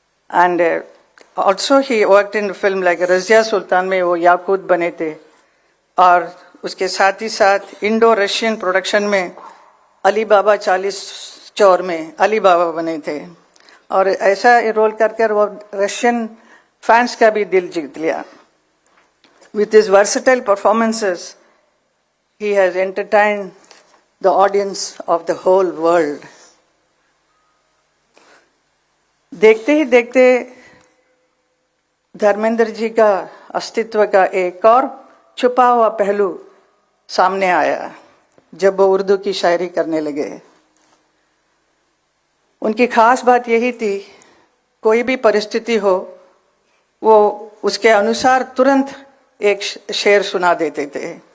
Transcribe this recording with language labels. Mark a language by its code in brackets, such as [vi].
[en] And also he worked in a film like [hi] Razia सुल्तान में वो याकूत बने थे, और उसके साथ ही साथ इंडो रशियन प्रोडक्शन में अली बाबा 40 चौर में अली बाबा बने थे, और ऐसा रोल कर वो रशियन फैंस का भी दिल जीत लिया। [en] With his versatile performances, he has entertained the audience of the whole world. [hi] देखते ही देखते धर्मेंद्र जी का अस्तित्व का एक और छुपा हुआ पहलू सामने आया जब वो उर्दू की शायरी करने लगे। उनकी खास बात यही थी, कोई भी परिस्थिति हो वो उसके अनुसार तुरंत एक शेर सुना देते थे।